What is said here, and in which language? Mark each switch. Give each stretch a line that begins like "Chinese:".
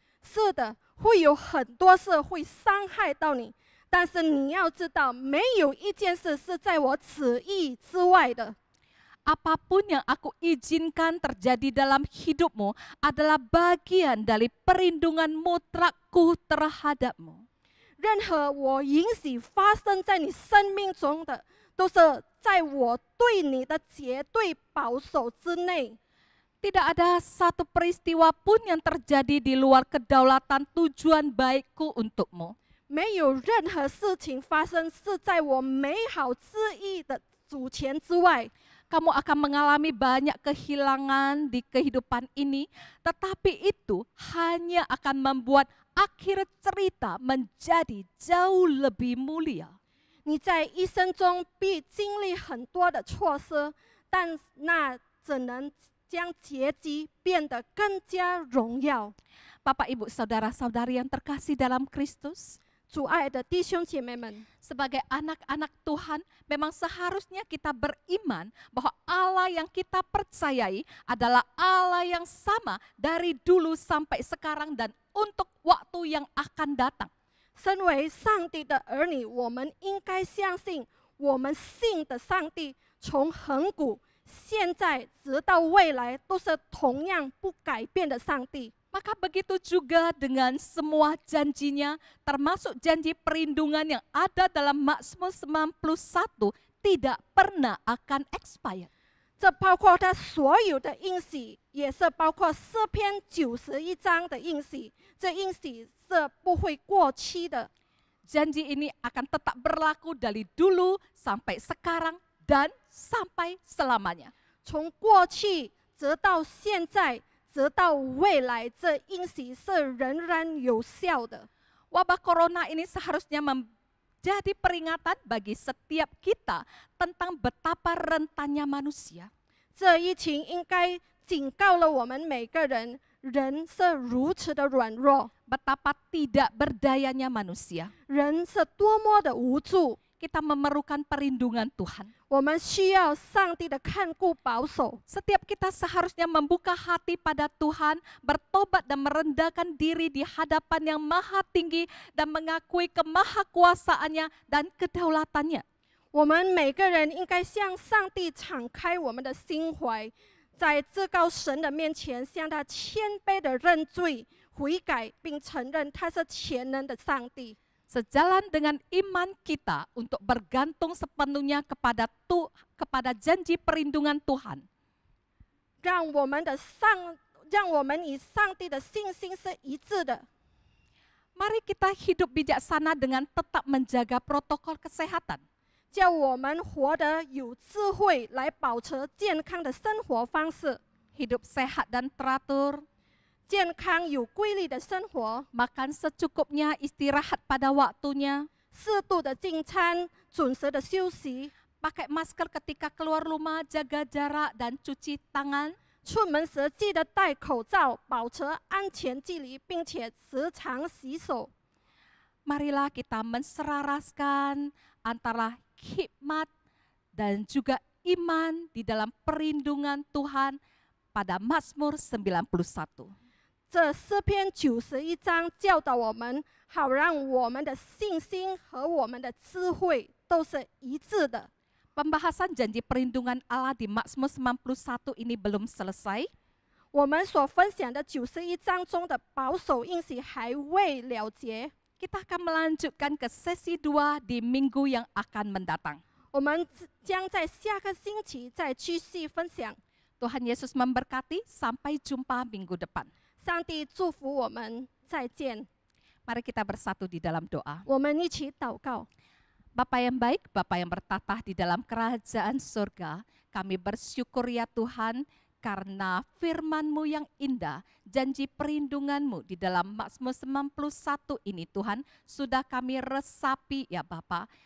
Chinese: 是的，会有很多事会伤害到你，但是你要知道，没有一件事是在我旨意之外的。
Indonesian: Apapun yang aku izinkan terjadi dalam hidupmu adalah bagian dari perlindungan mutlakku terhadapmu.
Chinese: 任何我允许发生在你生命中的，都是在我对你的绝对保守之内。
Indonesian: Tidak ada satu peristiwa pun yang terjadi di luar kedaulatan tujuan baikku untukmu.
Chinese: 没有任何事情发生是在我美好旨意的主权之外。
Indonesian: Kamu akan mengalami banyak kehilangan di kehidupan ini, tetapi itu hanya akan membuat akhir cerita menjadi jauh lebih mulia.
Chinese: 你在一生中必经历很多的错失，但那只能将结局变得更加荣耀。
Indonesian: Bapak, Ibu, Saudara-saudari yang terkasih dalam Kristus,
Chinese: 主爱的弟兄姐妹们，
Indonesian: sebagai anak-anak Tuhan, memang seharusnya kita beriman bahwa Allah yang kita percayai adalah Allah yang sama dari dulu sampai sekarang dan untuk waktu yang akan datang.
Chinese: 身为上帝的儿女，我们应该相信，我们信的上帝从恒古、现在直到未来都是同样不改变的上帝。
Indonesian: Maka begitu juga dengan semua janjinya, termasuk janji perlindungan yang ada dalam Mazmur 91 tidak pernah akan expired.
Chinese: 这包括他所有的应许，也是包括诗篇91章的应许。这应许是不会过期的。
Indonesian: Janji ini akan tetap berlaku dari dulu sampai sekarang dan sampai selamanya.
Chinese: 从过去直到现在，直到未来，这应许是仍然有效的。
Indonesian: Wabah corona ini seharusnya menjadi peringatan bagi setiap kita tentang betapa rentannya manusia.
Chinese: 这疫情应该警告了我们每个人，人是如此的软弱，
Indonesian: Betapa tidak berdayanya manusia.
Chinese: 人是多么的无助。
Indonesian: Kita memerlukan perlindungan Tuhan.
Chinese: 我们需要上帝的看顾保守。
Indonesian: Setiap kita seharusnya membuka hati pada Tuhan, bertobat dan merendahkan diri di hadapan yang maha tinggi dan mengakui kemahakuasaannya dan kedaulatannya.
Chinese: 我们每个人应该向上帝敞开我们的心怀，在至高神的面前，向他谦卑的认罪、悔改，并承认他是全能的上帝。
Indonesian: Sejalan dengan iman kita untuk bergantung sepenuhnya kepada janji perlindungan Tuhan.
Chinese: 让我们与上帝的信心是一致的。
Indonesian: Mari kita hidup bijaksana dengan tetap menjaga protokol kesehatan.
Chinese: 叫我们活得有智慧，来保持健康的生活方式，
Indonesian: Hidup sehat dan teratur,
Chinese: 健康有规律的生活，
Indonesian: makan secukupnya, istirahat pada waktunya,
Chinese: 适度的进餐，准时的休息，
Indonesian: pakai masker ketika keluar rumah, jaga jarak dan cuci tangan.
Chinese: 出门时记得戴口罩，保持安全距离，并且时常洗手。
Indonesian: Marilah kita menselaraskan antara hikmat dan juga iman di dalam perlindungan Tuhan pada Mazmur 91.
Chinese: 这诗篇91章教导我们，好让我们的信心和我们的智慧都是一致的。
Indonesian: Pembahasan janji perlindungan Allah di Mazmur 91 ini belum selesai.
Chinese: 我们所分享的91章中的保守应许还未了结，
Indonesian: Kita akan melanjutkan ke sesi 2 di minggu yang akan mendatang.
Chinese: 我们将在下个星期再继续分享。
Indonesian: Tuhan Yesus memberkati, sampai jumpa minggu depan.
Chinese: 上帝祝福我们，再见。
Indonesian: Mari kita bersatu di dalam doa.
Chinese: 我们一起祷告。
Indonesian: Bapa yang baik, Bapa yang bertatah di dalam kerajaan surga, kami bersyukur ya Tuhan karena firman-Mu yang indah, janji perlindungan-Mu di dalam Mazmur 91 ini Tuhan, sudah kami resapi ya Bapa.